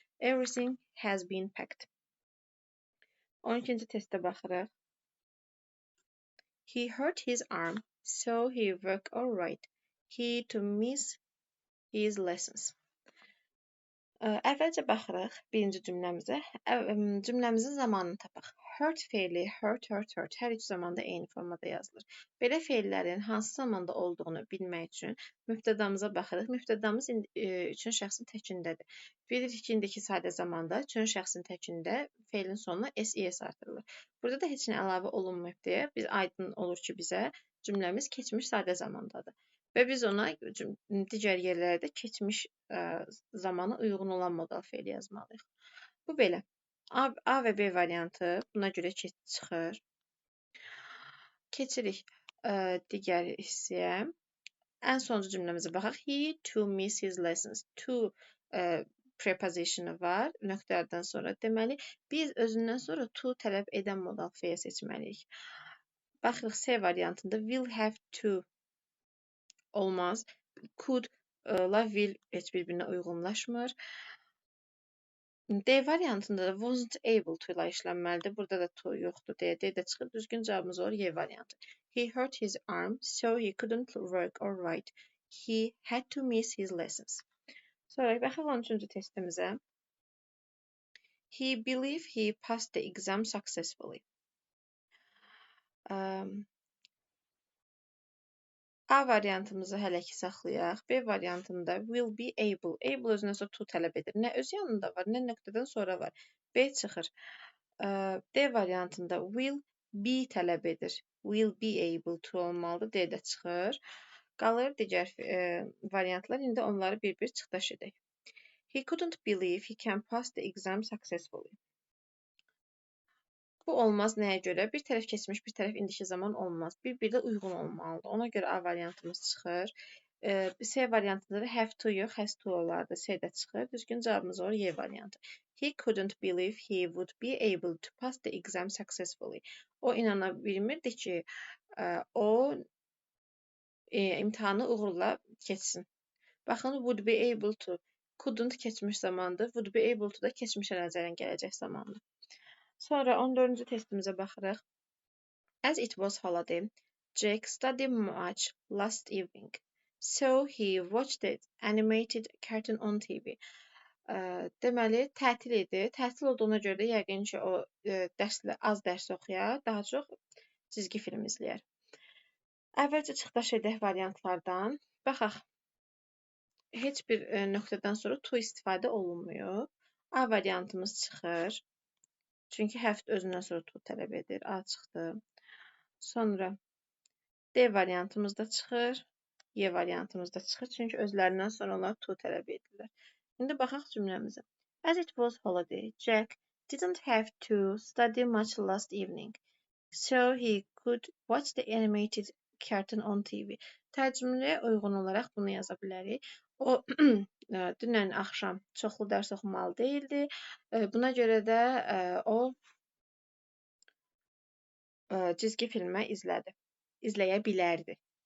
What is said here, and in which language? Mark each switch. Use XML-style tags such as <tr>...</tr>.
<en>Everything has been packed.</en> <az>12-ci testə baxırıq.</az> <en>He hurt his arm, so he worked all right. He to miss his lessons.</en> <az>Əvvəlcə baxırıq birinci cümləmizə. Cümləmizin zamanını tapaq. Hurt fe'li, hurt hər üç zamanda eyni formada yazılır. Belə fe'llərin hansı zamanda olduğunu bilmək üçün mübtədamıza baxırıq. Mübtədamız üçün şəxsin təkindədir. Bilirik ki, indiki sadə zamanda üçün şəxsin təkində fe'lin sonuna s-es artırılır. Burada da heç nə əlavə olunmayıb deyə biz aydın olur ki, bizə cümləmiz keçmiş sadə zamandadır. Və biz ona digər yerlərdə keçmiş zamana uyğun olan modal fe'li yazmalıyıq. Bu belə. A və B variantı buna görə çıxır. Keçirik digər hissəyə. Ən sonuncu cümləmizə baxaq.</az> <en>He to miss his lessons.</en> <az>To prepositionu var nöqtələrdən sonra. Deməli, biz özündən sonra to tələb edən modal fe'l seçməliyik. Baxırıq C variantında will have to olmaz. Could la will heç bir-birinə uyğunlaşmır. D variantında da wasn't able to ilə işlənməlidir. Burada da to yoxdur deyə D də çıxır. Düzgün cavabımız olur Y variantı.</az> <en>He hurt his arm, so he couldn't work or write. He had to miss his lessons.</en> <az>Sonra baxaq 13-cü testimizə.</az> <en>He believed he passed the exam successfully.</en> <az>A variantımızı hələ ki saxlayaq. B variantında will be able. Able özündən sonra to tələb edir. Nə öz yanında var, nə nöqtədən sonra var. B çıxır. D variantında will be tələb edir. Will be able to olmalıdır. D də çıxır. Qalır digər variantlar. İndi onları bir-bir çıxdaş edək.</az> <en>He couldn't believe he can pass the exam successfully.</en> <az>Bu olmaz nəyə görə? Bir tərəf keçmiş, bir tərəf indiki zaman olmaz. Bir-birinə uyğun olmalıdır. Ona görə A variantımız çıxır. C variantında da have to yox, has to olardı. C də çıxır. Düzgün cavabımız olur Y variantı.</az> <en>He couldn't believe he would be able to pass the exam successfully.</en> <az>O inana bilmirdi ki, o imtahanı uğurla keçsin. Baxın, would be able to. Couldn't keçmiş zamandır. Would be able to da keçmişə nəzərən gələcək zamandır. Sonra 14-cü testimizə baxırıq.</az> <en>As it was holiday, Jake studied much last evening, so he watched the animated cartoon on TV.</en> <az>Deməli, tətil idi. Tətil olduğuna görə də yəqin ki, o az dərs oxuyar, daha çox cizgi film izləyər. Əvvəlcə çıxdaş edək variantlardan. Baxaq. Heç bir nöqtədən sonra to istifadə olunmuyor. A variantımız çıxır. Çünki have özündən sonra to tələb edir. A çıxdı. Sonra D variantımız da çıxır. Y variantımız da çıxır. Çünki özlərindən sonra onlar to tələb edirlər. İndi baxaq cümləmizə.</az> <en>As it was holiday, Jack didn't have to study much last evening, so he could watch the animated cartoon on TV.</en> <az>Tərcüməyə uyğun olaraq bunu yaza bilərik. O dünən axşam çoxlu dərs oxumalı değildi. Buna görə də o cizgi filmə izləyə bilərdi.</az>